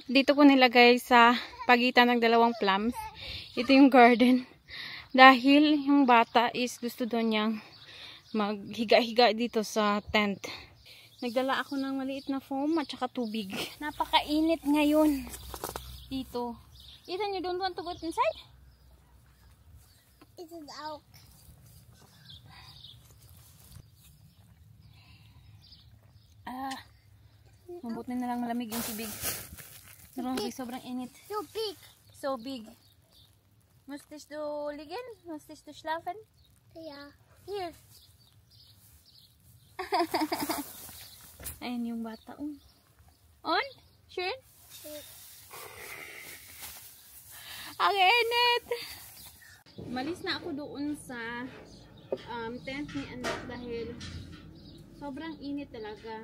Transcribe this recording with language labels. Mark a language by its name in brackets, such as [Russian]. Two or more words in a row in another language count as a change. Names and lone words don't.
[Filipino] Dito ko nilagay sa pagitan ng dalawang plums. Ito yung garden. Dahil yung bata is gusto doon niyang maghiga-higa dito sa tent. Nagdala ako ng maliit na foam at saka tubig. Napakainit ngayon dito. [English] Ethan, you don't want to go inside? It is out. [Filipino] Mabuti na lang malamig yung tubig. Sobrang init. [English] So big. So big. [German] Musstest du liegen? Musstest du schlafen? Ja. [English] Here. [Filipino] Ayan yung bata. [English] On? Sure? Sure. [Filipino] Ang init! Malis na ako doon sa tent ni anak dahil sobrang init talaga.